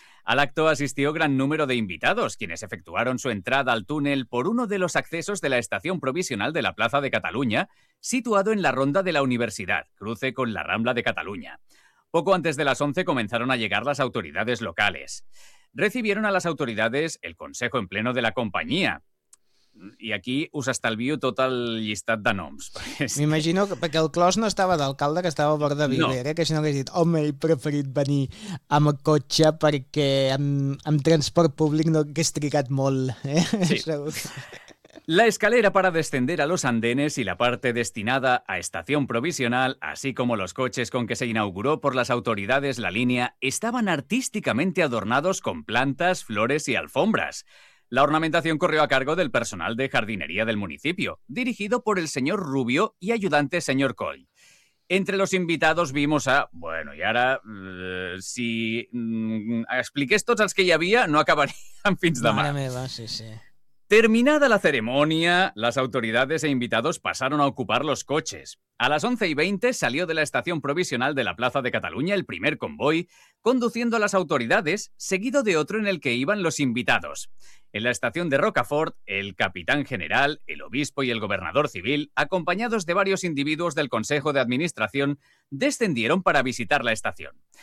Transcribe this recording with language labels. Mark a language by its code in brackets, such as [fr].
[es] Al acto asistió gran número de invitados, quienes efectuaron su entrada al túnel por uno de los accesos de la estación provisional de la Plaza de Cataluña, situado en la Ronda de la Universidad, cruce con la Rambla de Cataluña. Poco antes de las 11 comenzaron a llegar las autoridades locales. Recibieron a las autoridades el consejo en pleno de la compañía. [ca] I aquí us estalvio tot el llistat de noms. M'imagino que perquè el clos no estava d'alcalde, que estava a bord de Vivera, no. Que si no hagués dit, home, he preferit venir amb cotxe perquè amb transport públic no hagués trigat molt. Sí. Segur. [es] La escalera para descender a los andenes y la parte destinada a estación provisional, así como los coches con que se inauguró por las autoridades la línea, estaban artísticamente adornados con plantas, flores y alfombras. La ornamentación corrió a cargo del personal de jardinería del municipio, dirigido por el señor Rubio y ayudante señor Coy. Entre los invitados vimos a... Bueno, y ahora, [ca] si expliqués tots els que hi havia, no acabarían fins demà. Mare meva, sí, sí. [es] Terminada la ceremonia, las autoridades e invitados pasaron a ocupar los coches. A las 11:20 salió de la estación provisional de la Plaza de Cataluña el primer convoy, conduciendo a las autoridades, seguido de otro en el que iban los invitados. En la estación de Rocafort, el capitán general, el obispo y el gobernador civil, acompañados de varios individuos del Consejo de Administración, descendieron para visitar la estación.